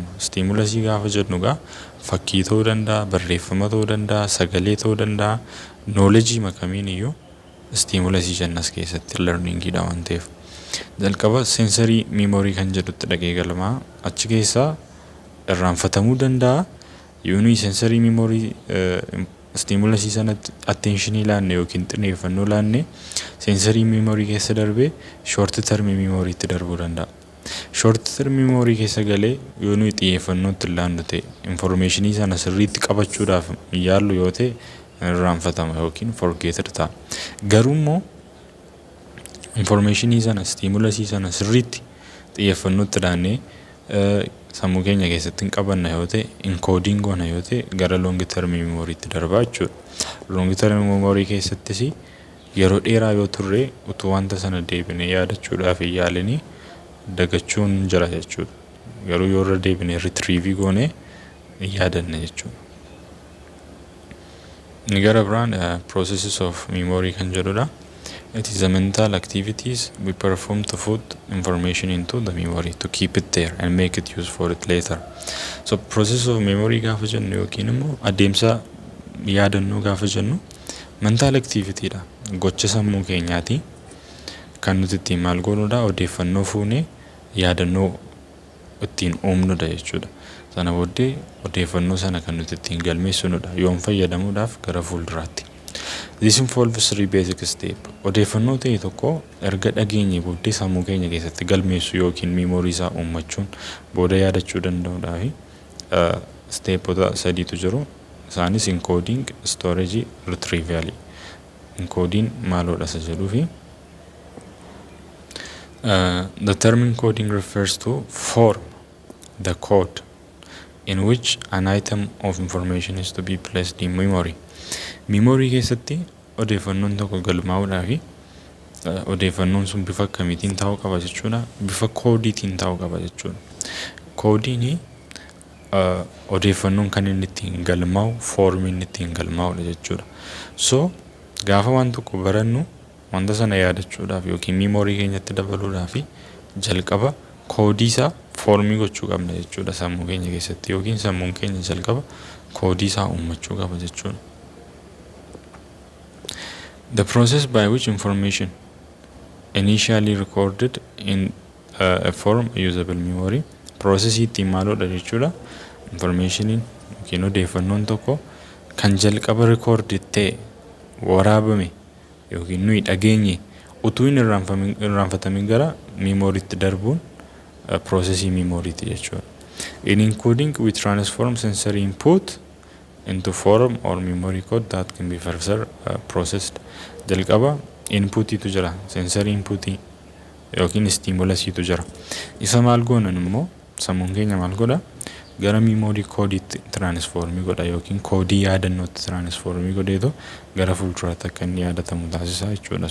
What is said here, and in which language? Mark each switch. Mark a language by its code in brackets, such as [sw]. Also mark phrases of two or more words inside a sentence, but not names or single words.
[om] Stimulusii gaafa jennu gaa fakkii ta'uu danda'a, barreeffama ta'uu danda'a, sagalee ta'uu danda'a, knowledge makamiin iyyuu stimulusii jennas keessatti learningidha waan ta'eef. Jalqaba [en] sensory memory [om] kan jedhutti dhaqee galmaa achi keessaa irraanfatamuu danda'a. Yoo nuyi [en] sensory memory [om] stimulusii sanatti attentionii laanne yookiin xiyyeeffannoo laanne sensory memory keessa darbee [en] short term memory [om] itti darbuu danda'a. [en] Short term memory [om] keessa galee yoo nuyi xiyyeeffannoo itti laannu ta'e informationii sana sirriitti qabachuudhaaf yaallu yoo ta'e irraanfatama yookiin forgeted ta'a. Garuu immoo informationii sana stimulusii sana sirriitti xiyyeeffannoo itti laannee sammuu keenya keessatti hin qabanna yoo ta'e encoding goona yoo ta'e gara [en] long term memory [om] itti darbaa jechuudha. [en] Long term memory [om] keessattis yeroo dheeraa yoo turre utuu wanta sana deebinee yaadachuudhaaf yaalanii dagachuun jira jechuudha. Garuu yoo irra deebinee retrieve goone yaadanna jechuudha. Ni gara biraan [en] processes of memory [om] kan jedhudha. [en] It is the mental activities we perform to put information into the memory to keep it there and make it use for it later. [om] So [en] process of memory [om] gaafa jennu yookiin immoo adeemsa yaadannoo gaafa jennu [en] mental activity [om] dha. Gocha sammuu keenyaati kan nuti ittiin maal goonudha odeeffannoo fuunee yaadannoo ittiin uumnudha jechuudha. Sana booddee odeeffannoo sana kan nuti ittiin galmeessinudha yoon fayyadamuudhaaf gara fuulduraatti. [en] This involves three basic steps. [om] Odeeffannoo ta'e tokko erga dhageenye booddee sammuu keenya keessatti galmeessu yookiin memory isaa uummachuun booda yaadachuu danda'uudhaa fi steepota sadiitu jiru. Isaanis [en] encoding, storage, retrieval. [om] Encoding maalodha isa jedhuu fi [en] the term encoding refers to form the code in which an item of information is to be placed in memory. [om] Memory keessatti odeeffannoon tokko galmaa'uudhaa fi odeeffannoon sun bifa akkamiitiin ta'uu qaba jechuudha. Bifa koodiitiin ta'uu qaba jechuudha. Koodiin odeeffannoon kan inni ittiin galmaa'u foormii inni ittiin galmaa'udha jechuudha. So gaafa waan tokko barannu wanta sana yaadachuudhaaf yookiin memory keenyatti dabaluudhaaf jalqaba koodii isaa foormii gochuu qabna jechuudha sammuu keenya keessatti yookiin sammuun keenya jalqaba koodii isaa uummachuu qaba jechuudha. [en] The process by which information initially recorded in a form usable memory process [om] ittiin maalodha jechuudha. Informationin yookiin odeeffannoon tokko kan jalqaba record ta'e waraabame yookiin nuyi dhageenye utuu hin irraanfatamin gara memorytti darbuun processii memorytti jechuudha. [en] In encoding we transform sensory input into form or memory code that can be further processed. [om] Jalqaba input tu jira, [en] sensory input [om] yookiin stimulus tu jira. Isa maal goonan immoo sammuun keenya maal godha gara [en] memory code [om] transform godha yookiin koodii yaadannootti transform godheetu gara fuulduraatti akka inni yaadatamu taasisa jechuudha.